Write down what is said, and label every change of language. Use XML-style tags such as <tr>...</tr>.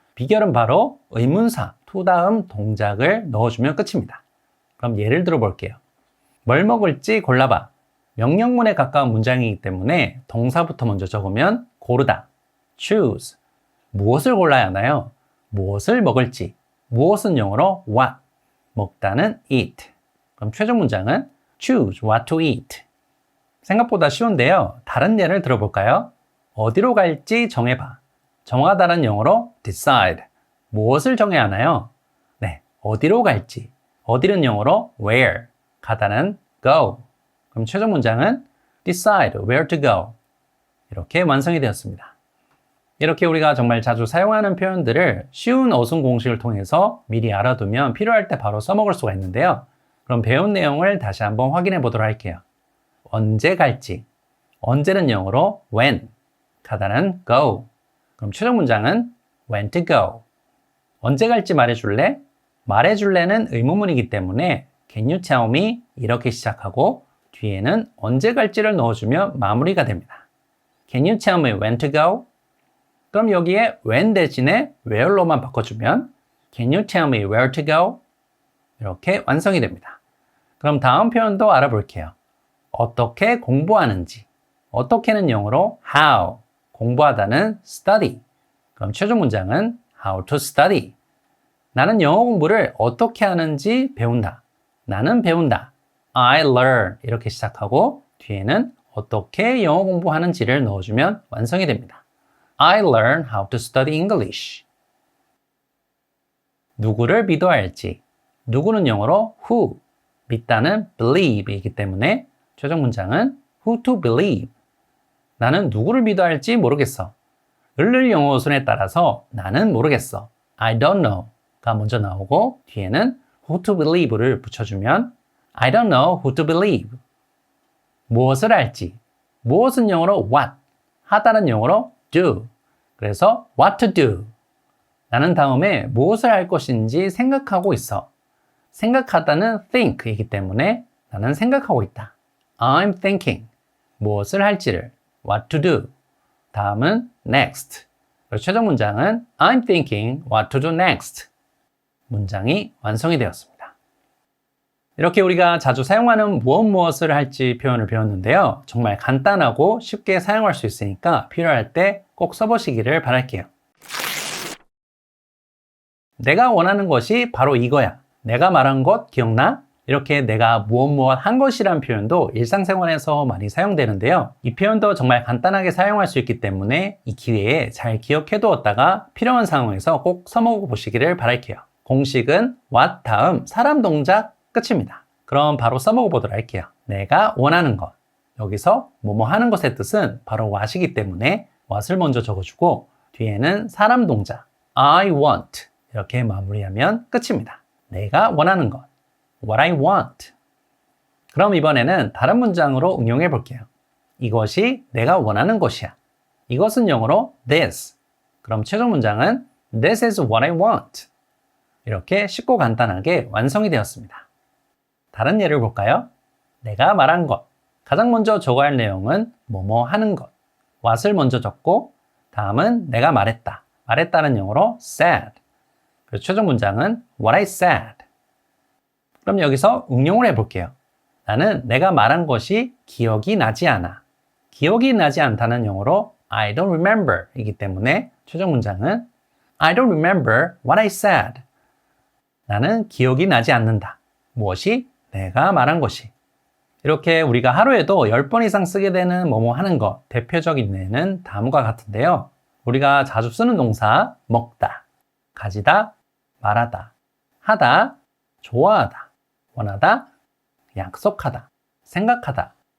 <ko>비결은 바로 의문사 to 다음 동작을 넣어주면 끝입니다. 그럼 예를 들어 볼게요. 뭘 먹을지 골라봐. 명령문에 가까운 문장이기 때문에 동사부터 먼저 적으면 고르다, choose. 무엇을 골라야 하나요? 무엇을 먹을지. 무엇은 영어로 what, 먹다는 eat.</ko> <en>그럼 최종 문장은 choose what to eat.</en> <ko>생각보다 쉬운데요. 다른 예를 들어볼까요? 어디로 갈지 정해봐. 정하다는 영어로 decide. 무엇을 정해야 하나요? 네, 어디로 갈지. 어디는 영어로 where. 가다는 go.</ko> <en>그럼 최종 문장은 decide where to go.</en> <ko>이렇게 완성이 되었습니다. 이렇게 우리가 정말 자주 사용하는 표현들을 쉬운 어순 공식을 통해서 미리 알아두면 필요할 때 바로 써먹을 수가 있는데요. 그럼 배운 내용을 다시 한번 확인해 보도록 할게요. 언제 갈지. 언제는 영어로 when. 가다는 go. 그럼 최종 문장은 when to go. 언제 갈지 말해줄래? 말해줄래는 의문문이기 때문에</ko> <en>Can you tell me?</en> <ko>이렇게 시작하고 뒤에는 언제 갈지를 넣어주면 마무리가 됩니다.</ko> <en>Can you tell me when to go?</en> <ko>그럼 여기에 when 대신에 where로만 바꿔주면</ko> <en>Can you tell me where to go?</en> <ko>이렇게 완성이 됩니다. 그럼 다음 표현도 알아볼게요. 어떻게 공부하는지. 어떻게는 영어로 how. 공부하다는 study. 그럼 최종 문장은 how to study. 나는 영어 공부를 어떻게 하는지 배운다. 나는 배운다.</ko> <en>I learn.</en> <ko>이렇게 시작하고 뒤에는 어떻게 영어 공부하는지를 넣어주면 완성이 됩니다.</ko> <en>I learn how to study English.</en> <ko>누구를 믿어야 할지. 누구는 영어로 who. 믿다는 believe이기 때문에 최종 문장은 who to believe. 나는 누구를 믿어야 할지 모르겠어. 을을 영어 어순에 따라서 나는 모르겠어.</ko> <en>I don't know. know가 먼저 나오고 뒤에는 who to believe를 붙여주면 I don't know who to believe.</en> <ko>무엇을 할지. 무엇은 영어로 what, 하다는 영어로 do.</ko> <en>그래서 what to do.</en> <ko>나는 다음에 무엇을 할 것인지 생각하고 있어. 생각하다는 think이기 때문에 나는 생각하고 있다.</ko> <en>I'm thinking.</en> <ko>무엇을 할지를.</ko> <en>what to do.</en> <ko>다음은 next.</ko> <en>그리고 최종 문장은 I'm thinking what to do next.</en> <ko>문장이 완성이 되었습니다. 이렇게 우리가 자주 사용하는 무엇을 할지 표현을 배웠는데요. 정말 간단하고 쉽게 사용할 수 있으니까 필요할 때 꼭 써보시기를 바랄게요. 내가 원하는 것이 바로 이거야. 내가 말한 것 기억나? 이렇게 내가 무엇 한 것이란 표현도 일상생활에서 많이 사용되는데요. 이 표현도 정말 간단하게 사용할 수 있기 때문에 이 기회에 잘 기억해 두었다가 필요한 상황에서 꼭 써먹어 보시기를 바랄게요. 공식은 what 다음 사람 동작 끝입니다. 그럼 바로 써먹어 보도록 할게요. 내가 원하는 것. 여기서 뭐뭐 하는 것의 뜻은 바로 what이기 때문에 what을 먼저 적어주고 뒤에는 사람 동작</ko> <en>I want</en> <ko>이렇게 마무리하면 끝입니다. 내가 원하는 것.</ko> <en>What I want.</en> <ko>그럼 이번에는 다른 문장으로 응용해 볼게요. 이것이 내가 원하는 것이야. 이것은 영어로 this.</ko> <en>그럼 최종 문장은 This is what I want.</en> <ko>이렇게 쉽고 간단하게 완성이 되었습니다. 다른 예를 볼까요? 내가 말한 것. 가장 먼저 적어야 할 내용은 뭐뭐 하는 것. what을 먼저 적고 다음은 내가 말했다. 말했다는 영어로 said. 그리고 최종 문장은 what I said. 그럼 여기서 응용을 해볼게요. 나는 내가 말한 것이 기억이 나지 않아. 기억이 나지 않다는 영어로 I don't remember 이기 때문에 최종 문장은</ko> <en>I don't remember what I said.</en> <ko>나는 기억이 나지 않는다. 무엇이? 내가 말한 것이. 이렇게 우리가 하루에도 10번 이상 쓰게 되는 뭐뭐 하는 것, 대표적인 예는 다음과 같은데요. 우리가 자주 쓰는 동사 먹다, 가지다, 말하다, 하다, 좋아하다, 원하다, 약속하다, 생각하다.</ko>